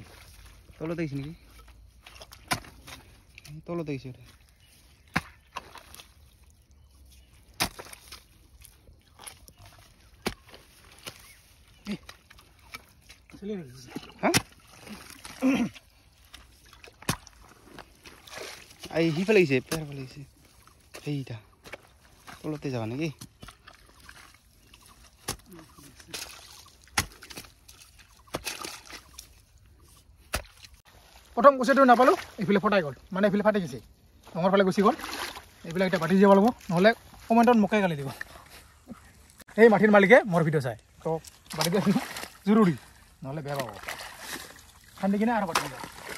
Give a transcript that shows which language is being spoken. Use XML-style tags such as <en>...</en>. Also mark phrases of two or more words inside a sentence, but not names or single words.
<bn>তলো দেখিস নাকি তলো দেখিস এটা হ্যাঁ এই হিফালে গেছে পের ফেলে গেছে এইটা তলতে যাবা নাকি</bn> <as>প্ৰথম কুচিয়াটো নাপালোঁ এইফালে ফটাই গ'ল মানে এইফালে ফাটি গৈছে ডাঙৰ ফালে গুচি গ'ল এইবিলাক এতিয়া বাটি যাব লাগিব নহ'লে কমেণ্টত মোকে গালি দিব এই মাটিৰ মালিকে মোৰ ভিডিঅ' চাই তো বাটি দিয়া জৰুৰী নহ'লে বেয়া পাব খান্দি কিনে আৰু বাটি দিব</as>